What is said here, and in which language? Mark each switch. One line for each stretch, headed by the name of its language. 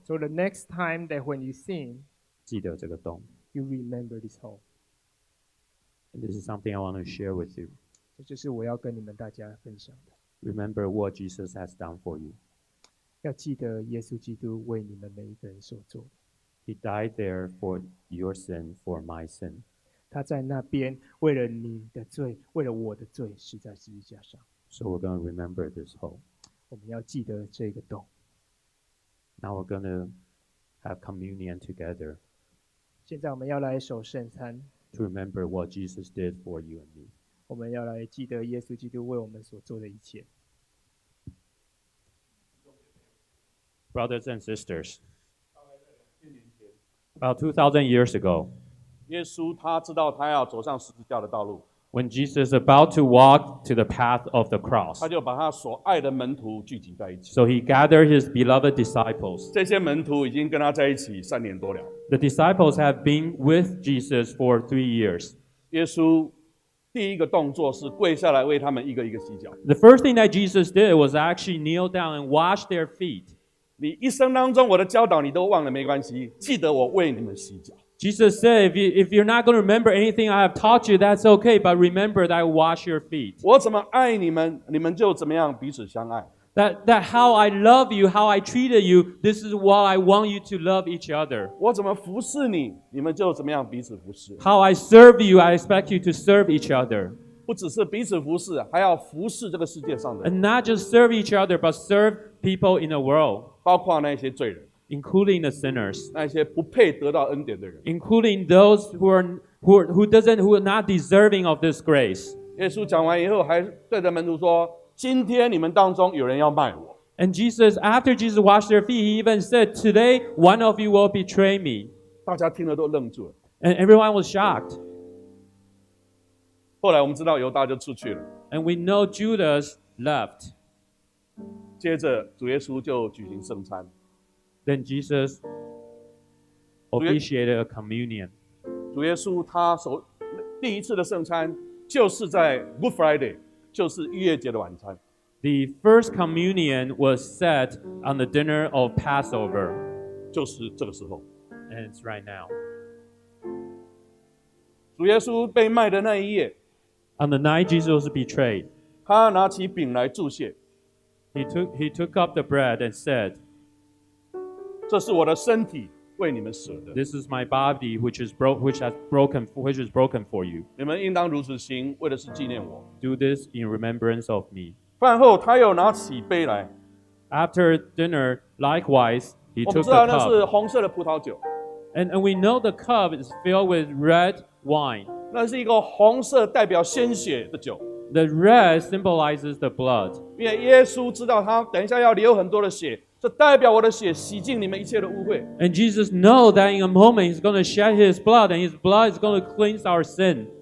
English: So the next time that when you sin,
Chinese: 记得这个洞。
English: you remember this hole. And this is something I want to share with you.
Chinese: 这就是我要跟你们大家分享的。
English: Remember what Jesus has done for you.
Chinese: 要记得耶稣基督为你们每一个人所做的。
English: He died there for your sin, for my sin.
Chinese: 他在那边为了你的罪，为了我的罪，死在十字架上。
English: So we're going to remember this hole.
Chinese: 我们要记得这个洞。
English: Now we're going to have communion together
Chinese: 现在我们要来守圣餐，
English: to remember what Jesus did for you and me.
Chinese: 我们要来记得耶稣基督为我们所做的一切。
English: Brothers and sisters, about 2,000 years ago,
Chinese: 耶稣他知道他要走上十字架的道路，
English: when Jesus is about to walk to the path of the cross,
Chinese: 他就把他所爱的门徒聚集在一起。
English: so he gathered his beloved disciples.
Chinese: 这些门徒已经跟他在一起3年多了。
English: The disciples have been with Jesus for 3 years.
Chinese: 耶稣第一个动作是跪下来为他们一个一个洗脚。
English: The first thing that Jesus did was actually kneel down and wash their feet.
Chinese: 你一生当中我的教导你都忘了没关系，记得我为你们洗脚。
English: Jesus said, if you're not going to remember anything I have taught you, that's okay, but remember that I wash your feet.
Chinese: 我怎么爱你们，你们就怎么样彼此相爱。
English: That how I love you, how I treated you, this is what I want you to love each other.
Chinese: 我怎么服侍你，你们就怎么样彼此服侍。
English: How I serve you, I expect you to serve each other.
Chinese: 不只是彼此服侍，还要服侍这个世界上的人，
English: And not just serve each other, but serve people in the world,
Chinese: 包括那些罪人，
English: including the sinners,
Chinese: 那些不配得到恩典的人。
English: including those who are not deserving of this grace.
Chinese: 耶稣讲完以后，还对着门徒说：“今天你们当中有人要卖我。”
English: And after Jesus washed their feet, he even said, today one of you will betray me.
Chinese: 大家听了都愣住了。
English: And everyone was shocked.
Chinese: 后来我们知道犹大就出去了。
English: And we know Judas left.
Chinese: 接着主耶稣就举行圣餐。
English: Then Jesus officiated a communion.
Chinese: 主耶稣他第一次的圣餐就是在 Good Friday， 就是逾越节的晚餐。
English: The first communion was set on the dinner of Passover,
Chinese: 就是这个时候，
English: and it's right now.
Chinese: 主耶稣被卖的那一夜，
English: On the night Jesus was betrayed,
Chinese: 他拿起饼来祝谢，
English: he took up the bread and said,
Chinese: 这是我的身体，为你们舍的，
English: "This is my body, which is broken for you.
Chinese: 你们应当如此行，为的是纪念我。
English: Do this in remembrance of me."
Chinese: 饭后，他又拿起杯来，
English: After dinner, likewise, he
Chinese: 我们
English: took
Chinese: 知道
English: the
Chinese: 那是
English: cup,
Chinese: 红色的葡萄酒，
English: and we know the cup is filled with red wine.
Chinese: 那是一个红色代表鲜血的酒，
English: The red symbolizes the blood.
Chinese: 因为耶稣知道他等一下要流很多的血，这代表我的血洗净你们一切的污秽。
English: And Jesus knows that in a moment he's going to shed his blood, and his blood is going to cleanse our sin.